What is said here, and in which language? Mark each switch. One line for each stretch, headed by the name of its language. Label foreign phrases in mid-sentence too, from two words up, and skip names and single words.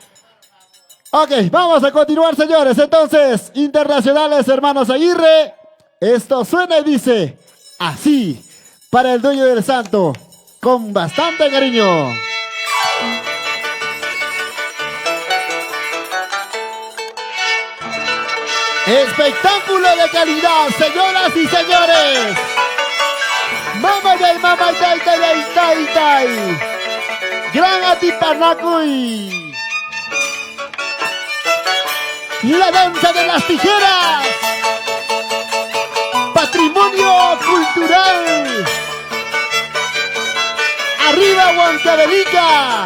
Spanish: Ok, vamos a continuar, señores. Entonces, internacionales hermanos Aguirre, esto suena y dice así, para el dueño del santo, con bastante cariño. Espectáculo de calidad, señoras y señores. Mama day, tai, tai, tai, tai. Gran Atipanacuy. La danza de las tijeras. Patrimonio cultural. Arriba Huancavelica.